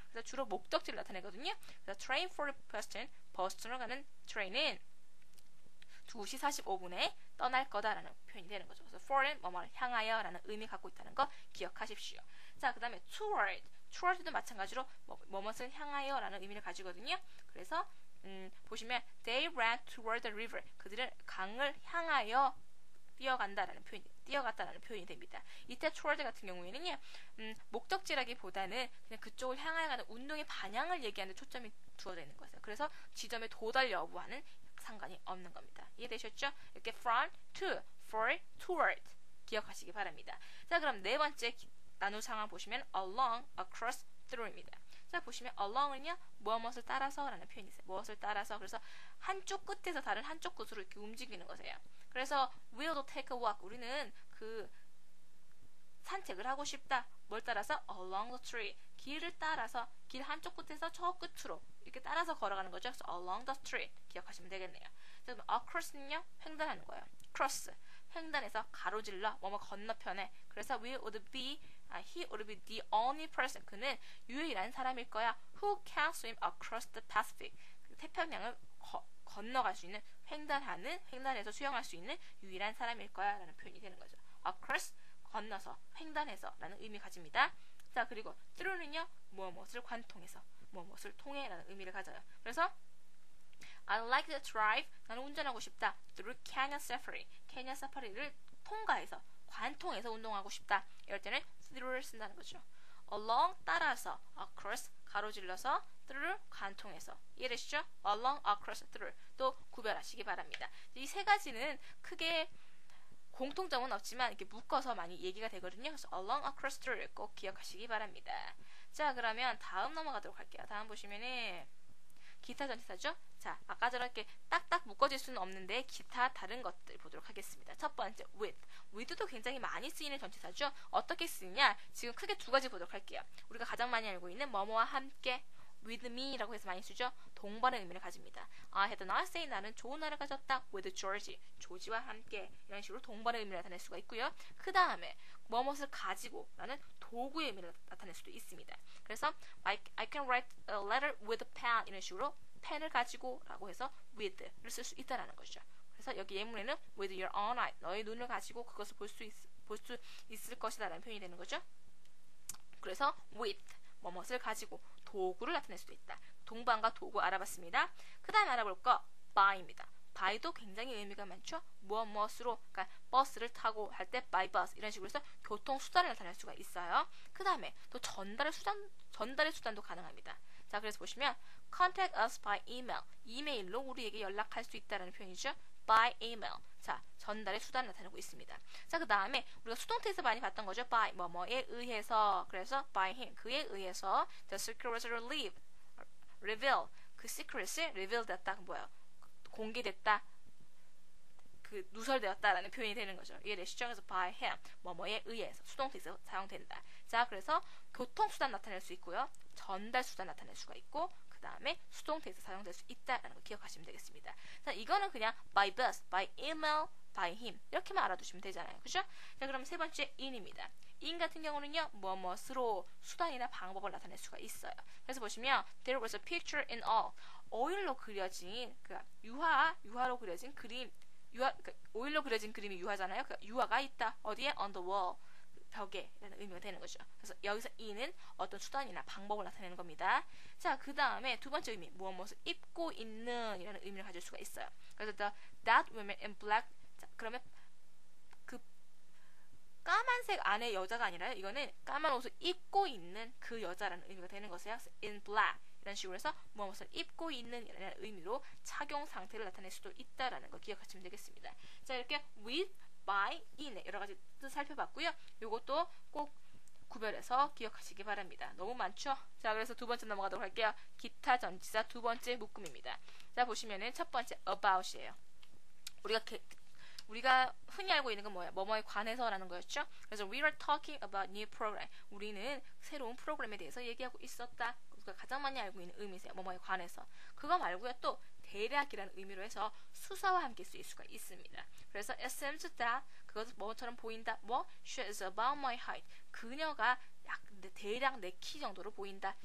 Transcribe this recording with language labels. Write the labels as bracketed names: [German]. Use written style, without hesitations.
[Korean] 그래서 주로 목적지를 나타내거든요. 그래서 [English] train for Boston, [Korean] 버스턴으로 가는 트레인은 2시 45분에 떠날 거다라는 표현이 되는 거죠. 그래서 for는 뭐뭐를 향하여 라는 의미 갖고 있다는 거 기억하십시오. 자, 그 다음에 toward도 마찬가지로 뭐뭇을 향하여 라는 의미를 가지거든요. [English] 그래서 보시면 they ran toward the river. [Korean] 그들은 강을 향하여 뛰어갔다라는 표현이 됩니다. 이때 toward 같은 경우에는요, 목적지라기보다는 그냥 그쪽을 향하여 가는 운동의 방향을 얘기하는 데 초점이 두어져 있는 거예요. 그래서 지점의 도달 여부와는 상관이 없는 겁니다. 이해되셨죠? 이렇게 from, to, for, toward 기억하시기 바랍니다. 자, 그럼 네 번째 나눌 상황 보시면 along, across, through입니다. 자, 보시면 along은요 무엇을 따라서 라는 표현이 있어요. 무엇을 따라서. 그래서 한쪽 끝에서 다른 한쪽 끝으로 이렇게 움직이는 거세요. [English] 그래서 we'll take a walk. [Korean] 우리는 그 산책을 하고 싶다. 뭘 따라서? [English] along the tree. [Korean] 길을 따라서 길 한쪽 끝에서 저 끝으로 이렇게 따라서 걸어가는 거죠. 그래서 along the street 기억하시면 되겠네요. 자, 그럼 across는요 횡단하는 거예요. cross 횡단해서 가로질러 뭐뭐 건너편에. [English] 그래서 he would be the only person. [Korean] 그는 유일한 사람일 거야. [English] who can swim across the Pacific. [Korean] 태평양을 건너갈 수 있는 횡단해서 수영할 수 있는 유일한 사람일 거야 라는 표현이 되는 거죠. across 건너서 횡단해서 라는 의미 가집니다. 자, 그리고 through는요 무엇을 관통해서 무엇을 통해 라는 의미를 가져요. [English] 그래서 I like to drive. [Korean] 나는 운전하고 싶다. [English] through Canyon Safari. [Korean] 캐니언 사파리를 통과해서 관통해서 운동하고 싶다. 이럴 때는 through를 쓴다는 거죠. along 따라서, across 가로질러서, through 관통해서. 이해되시죠? along, across, through 또 구별하시기 바랍니다. 이 세 가지는 크게 공통점은 없지만 이렇게 묶어서 많이 얘기가 되거든요. 그래서 along, across, through 꼭 기억하시기 바랍니다. 자, 그러면 다음 넘어가도록 할게요. 다음 보시면은 기타 전치사죠? 자, 아까처럼 이렇게 딱딱 묶어질 수는 없는데 기타 다른 것들 보도록 하겠습니다. 첫 번째, with도 굉장히 많이 쓰이는 전치사죠? 어떻게 쓰이냐? 지금 크게 두 가지 보도록 할게요. 우리가 가장 많이 알고 있는 뭐뭐와 함께 with me라고 해서 많이 쓰죠? 동반의 의미를 가집니다. [English] I had a nice day. [Korean] 나는 좋은 날을 가졌다. [English] with George. [Korean] 조지와 함께. 이런 식으로 동반의 의미를 나타낼 수가 있고요. 그 다음에 무엇을 가지고 라는 도구의 의미를 나타낼 수도 있습니다. [English] 그래서 I can write a letter with a pen. [Korean] 이런 식으로 펜을 가지고 라고 해서 with를 쓸 수 있다는 것이죠. 그래서 여기 예문에는 [English] with your own eye. [Korean] 너의 눈을 가지고 그것을 볼 수 있을 것이다 라는 표현이 되는 거죠. 그래서 with 무엇을 가지고 도구를 나타낼 수도 있다. 동반과 도구 알아봤습니다. 그 다음 알아볼 거 by입니다. by도 굉장히 의미가 많죠. 무엇으로, 그러니까 버스를 타고 할 때 by bus 이런 식으로 해서 교통수단을 나타낼 수가 있어요. 그 다음에 또 전달의 수단도 가능합니다. 자, 그래서 보시면 [English] contact us by email. [Korean] 이메일로 우리에게 연락할 수 있다는 표현이죠. [English] by email. [Korean] 자, 전달의 수단을 나타내고 있습니다. 자, 그 다음에 우리가 수동태에서 많이 봤던 거죠. by 뭐뭐에 의해서. [English] 그래서 by him [Korean] 그에 의해서 [English] the secret was reveal. [Korean] 그 secret이 reveal 됐다. 뭐예요? 공개됐다. 그 누설되었다라는 표현이 되는 거죠. 이해되시죠? 그래서 by him 뭐뭐에 의해서 수동태에서 사용된다. 자, 그래서 교통수단 나타낼 수 있고요. 전달수단 나타낼 수가 있고 그 다음에 수동태에서 사용될 수 있다라는 거 기억하시면 되겠습니다. 자, 이거는 그냥 by bus, by email, by him 이렇게만 알아두시면 되잖아요. 그죠? 자, 그럼 세 번째 in입니다. in 같은 경우는요. 무엇으로 수단이나 방법을 나타낼 수가 있어요. 그래서 보시면 [English] there was a picture in all. [Korean] 오일로 그려진 유화로 그려진 그림 오일로 그려진 그림이 유화잖아요. 그 유화가 있다. 어디에? [English] on the wall. [Korean] 벽에 라는 의미가 되는 거죠. 그래서 여기서 in은 어떤 수단이나 방법을 나타내는 겁니다. 자, 그 다음에 두 번째 의미 무엇을 입고 있는 이라는 의미를 가질 수가 있어요. 그래서 [English] that woman in black. [Korean] 자, 그러면 그 까만색 안에 여자가 아니라요. 이거는 까만 옷을 입고 있는 그 여자라는 의미가 되는 것이에요. in black 이런 식으로 해서 무엇을 입고 있는 이라는 의미로 착용 상태를 나타낼 수도 있다라는 거 기억하시면 되겠습니다. 자, 이렇게 with, by, in 여러 가지 뜻 살펴봤고요. 요것도 꼭 구별해서 기억하시기 바랍니다. 너무 많죠? 자, 그래서 두 번째 넘어가도록 할게요. 기타 전치사 두 번째 묶음입니다. 자, 보시면은 첫 번째 about이에요. 우리가 흔히 알고 있는 건 뭐예요? 뭐뭐에 관해서라는 거였죠? [English] 그래서 we were talking about new program. [Korean] 우리는 새로운 프로그램에 대해서 얘기하고 있었다. 우리가 가장 많이 알고 있는 의미세요. 뭐뭐에 관해서. 그거 말고요. 또 대략이라는 의미로 해서 수사와 함께 쓰일 수가 있습니다. 그래서 [English] it seems that [Korean] 그것은 뭐처럼 보인다. 뭐? [English] She is about my height. [Korean] 그녀가 대략 내 키 정도로 보인다.